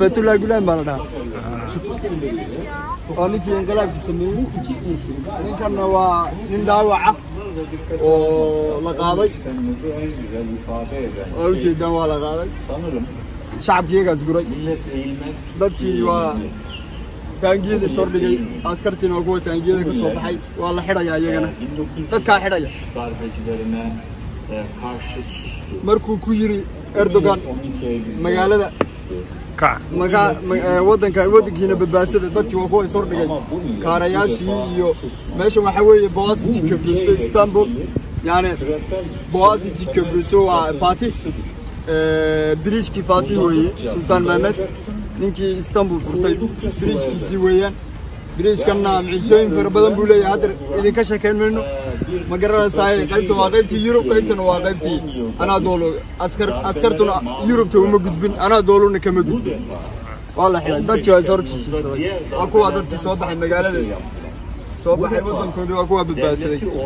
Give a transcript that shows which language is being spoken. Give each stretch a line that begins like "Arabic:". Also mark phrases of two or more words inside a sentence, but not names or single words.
Somali: Fethullah Gulen baa la dhahaa waa ninkii inqilaabka sameeyey ninkanna waa nin dhaawaca oo la qaaday waa ujeedaan waa la qaaday shacabkii iyagaas guray dadkii waa taangiyada soo dhigay askartiina waa kuwa taangiyada ka soo baxay waa la xidhayaa iyagana dadkaa xidhaya markuu ku yiri Erdogan magaalada wadankiina badbaasada dadkii waa kuwa soo dhigay kaarayaashii iyo meesha waxaa weeye Boğaziçi Köprüsü Istanbul yani Boğaziçi Köprüsü waa Fatih Biriçki Fatih weeye Sultan Mehmet ninkii Istanbul furtay biriçkiisii weeyaan biriçkana micooyin fara badan buu leeyahay hadda idinka sheekeyn mayno ma garanaysaa qaybta waa qaybtii Yurub qaybtana waa qaybtii Anadolu askartuna Yurubta uma gudbin Anadolu'na kama gudbin waa la xiray dadkii waa soo jiifsaday waa kuwa dadkii soo baxay magaalada soo baxay wadankoodii waa kuwa badbaadsaday